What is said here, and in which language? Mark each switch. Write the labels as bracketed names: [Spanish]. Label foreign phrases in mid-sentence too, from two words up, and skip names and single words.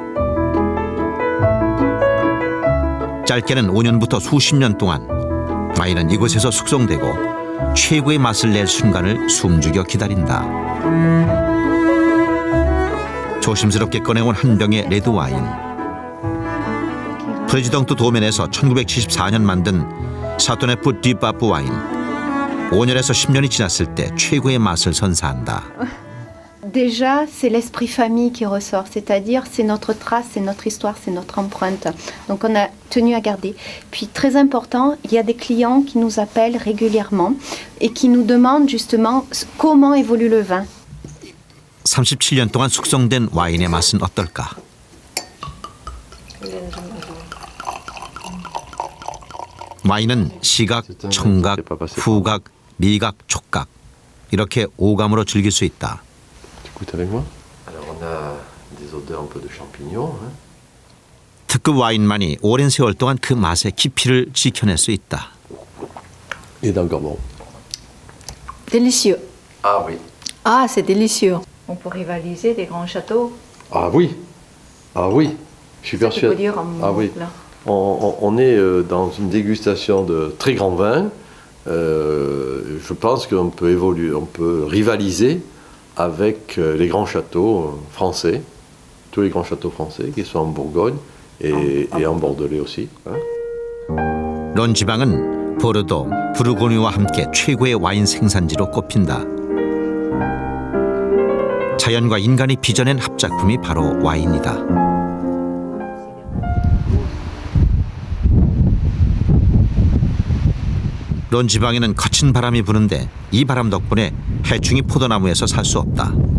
[Korean] 짧게는 5년부터 수십 년 동안 와인은 이곳에서 숙성되고 최고의 맛을 낼 순간을 숨죽여 기다린다. 조심스럽게 꺼내온 한 병의 레드 와인. 프레지덩트 도면에서 1974년 만든 샤토네프 디 빠뿌 와인. 5년에서 10년이 지났을 때 최고의 맛을 선사한다. [French] Déjà, c'est l'esprit famille qui ressort, c'est-à-dire c'est notre trace, c'est notre histoire, c'est notre empreinte. Donc on a tenu à garder. Puis très important, il y a des clients qui nous appellent régulièrement et qui nous demandent justement comment évolue le vin. [Korean] 37년 동안 숙성된 와인의 맛은 어떨까? 와인은 시각, 청각, 후각, 미각, 촉각 이렇게 오감으로 즐길 수 있다. [French] Alors on a des odeurs un peu de champignons. Hein. [Korean] 특급 와인만이 오랜 세월 동안 그 맛의 깊이를 지켜낼 수 있다. [French] Et dans Gabon. Délicieux. Ah oui. Ah, c'est délicieux. On peut rivaliser des grands châteaux. Ah oui. Ah oui. Je suis persuadé. Ah oui. On est dans une dégustation de très grands vins. Je pense qu'on peut évoluer, on peut rivaliser avec les grands châteaux français, tous les grands châteaux français qui sont en Bourgogne et en Bordelais aussi. Hein. [Korean] 론 지방은 보르도, 부르고뉴와 함께 최고의 와인 생산지로 꼽힌다. 자연과 인간이 빚어낸 합작품이 바로 와인이다. 론 지방에는 거친 바람이 부는데 이 바람 덕분에 해충이 포도나무에서 살 수 없다.